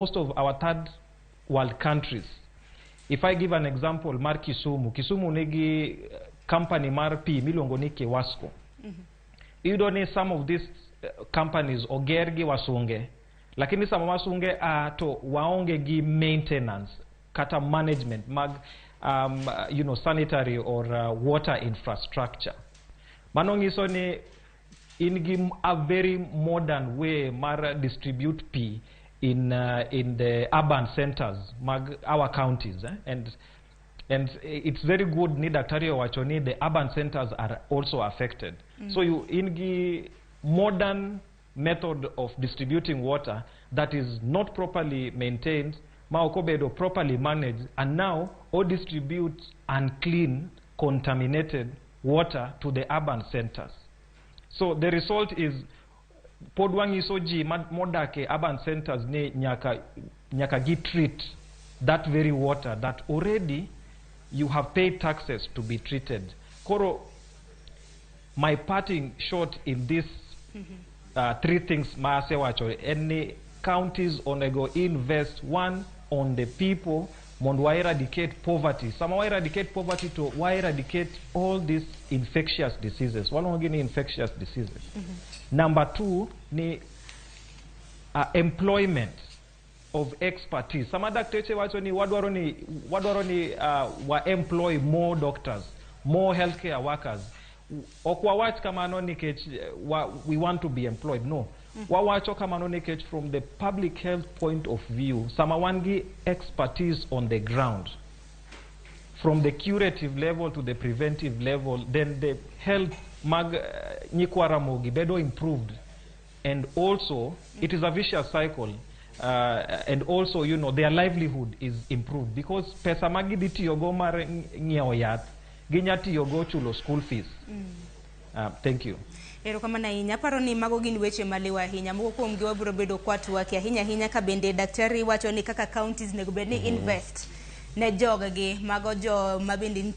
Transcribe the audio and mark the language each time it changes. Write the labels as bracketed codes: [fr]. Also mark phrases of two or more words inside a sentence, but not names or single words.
[en] most of our third world countries. If I give an example, [luo] mar Kisumu nigi company mar pi miluongo ni Kiwasco. [en] You don't need some of these companies [luo] ogergi wasunge, lakini sama wasunge to waonge gi maintenance kata management mag [en] sanitary or water infrastructure. [luo] Manongiso ni in gi [en] a very modern way mar distribute pi in the urban centers mag our counties, and it's very good [luo] ni daktari wachoni [en] the urban centers are also affected. So you in the modern method of distributing water that is not properly maintained, maokobedo properly managed, and now all distribute unclean, contaminated water to the urban centers. So the result is [luo] podwangisoji modake [en] urban centers [luo] ne nyaka gi [en] treat that very water that already you have paid taxes to be treated. Koro, my parting shot in this three things maasewacho, any counties onego invest one on the people, [luo] mondo wa [en] eradicate poverty. [luo] Sama wa [en] eradicate poverty [luo] to wa [en] eradicate all these infectious diseases. [luo] Walongi ni [en] infectious diseases. [luo] Number two ni [en] employment of expertise. [luo] Sama dakteche wacho ni wadwaro ni wa [en] employ more doctors, more healthcare workers. [luo] Okwa wach kamano nikech [en] we want to be employed. No. [luo] Wawacho kamano nikech [en] from the public health point of view, [luo] sama wangi [en] expertise on the ground. From the curative level to the preventive level, then the health [luo] mag nyikwa Ramogi bedo [en] improved. And also, it is a vicious cycle. And also, their livelihood is improved because [luo] pesa magi ditiyogo mar ng'iewo yath, ginya tiyogo chulo [en] school fees. Thank you. [luo] Erokamano ahinya. Aparo ni mago gin weche maliwa ahinya. Moko kuom gi wabiro bedo kwatwak ahinya ka bende daktari wacho ni kaka counties nego bed ni invest ne joggi mago jo mabende